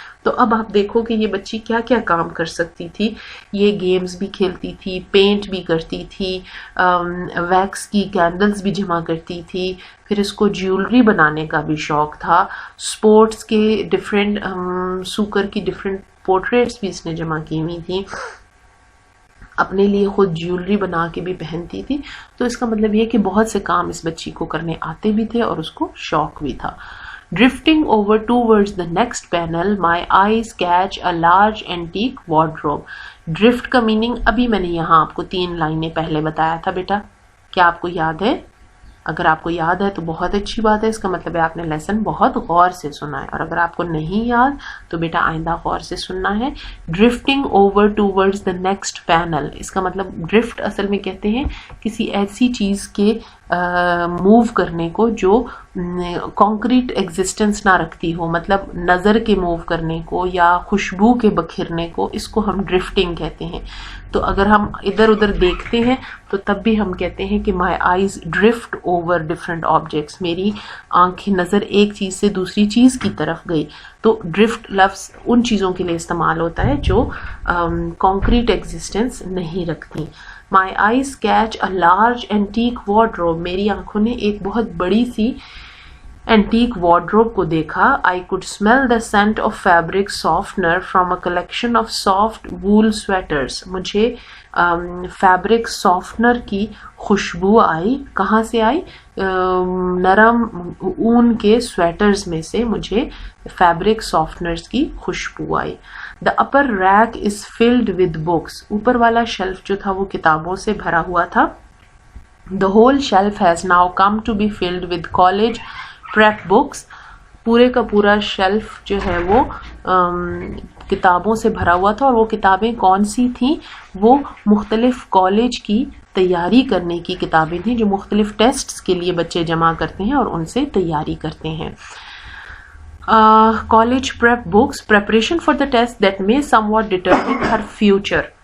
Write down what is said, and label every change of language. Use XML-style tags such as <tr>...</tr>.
<ur>تو اب آپ دیکھو کہ یہ بچی کیا کیا کام کر سکتی تھی. یہ گیمز بھی کھیلتی تھی، پینٹ بھی کرتی تھی، ویکس کی کینڈلز بھی جمع کرتی تھی، پھر اس کو جیولری بنانے کا بھی شوق تھا. سپورٹس کے ڈفرینٹ سوکر کی ڈفرینٹ پورٹریٹس بھی اس نے جمع کی ہوئی تھیں. اپنے لیے خود جیولری بنا کے بھی پہنتی تھی. تو اس کا مطلب یہ کہ بہت سے کام اس بچی کو کرنے آتے بھی تھے اور اس کو شوق بھی تھا.</ur> <en>Drifting over towards the next panel, my eyes catch a large antique wardrobe.</en> <ur>Drift کا میننگ ابھی میں نے یہاں آپ کو 3 لائنیں پہلے بتایا تھا بیٹا. کیا آپ کو یاد ہے؟ اگر آپ کو یاد ہے تو بہت اچھی بات ہے. اس کا مطلب ہے آپ نے لیسن بہت غور سے سنا ہے، اور اگر آپ کو نہیں یاد تو بیٹا آئندہ غور سے سننا ہے.</ur> <en>Drifting over towards the next panel.</en> <ur>اس کا مطلب ڈرفٹ اصل میں کہتے ہیں کسی ایسی چیز کے موو کرنے کو جو کانکریٹ ایگزسٹنس نہ رکھتی ہو، مطلب نظر کے موو کرنے کو یا خوشبو کے بکھرنے کو، اس کو ہم ڈرفٹنگ کہتے ہیں. تو اگر ہم ادھر ادھر دیکھتے ہیں تو تب بھی ہم کہتے ہیں کہ</ur> <en>My eyes drift over different objects.</en> <ur>میری آنکھیں نظر ایک چیز سے دوسری چیز کی طرف گئی. تو ڈرفٹ لفظ ان چیزوں کے لیے استعمال ہوتا ہے جو کانکریٹ ایگزسٹنس نہیں رکھتی.</ur> <en>My eyes catch a large antique wardrobe.</en> <ur>میری آنکھوں نے ایک بہت بڑی سی اینٹیک وارڈروب کو دیکھا.</ur> <en>I could smell the scent of fabric softener from a collection of soft wool sweaters.</en> <ur>مجھے فیبرک سافٹنر کی خوشبو آئی. کہاں سے آئی؟ نرم اون کے سویٹرز میں سے مجھے فیبرک سافٹنرز کی خوشبو آئی.</ur> <en>The upper rack is filled with books.</en> <ur>اوپر والا شیلف جو تھا وہ کتابوں سے بھرا ہوا تھا.</ur> <en>The whole shelf has now come to be filled with college prep books.</en> <ur>پورے کا پورا شیلف جو ہے وہ کتابوں سے بھرا ہوا تھا. اور وہ کتابیں کون سی تھیں؟ وہ مختلف کالج کی تیاری کرنے کی کتابیں تھیں جو مختلف ٹیسٹس کے لیے بچے جمع کرتے ہیں اور ان سے تیاری کرتے ہیں.</ur> <en>College prep books, preparation for the test that may somewhat determine her future.</en>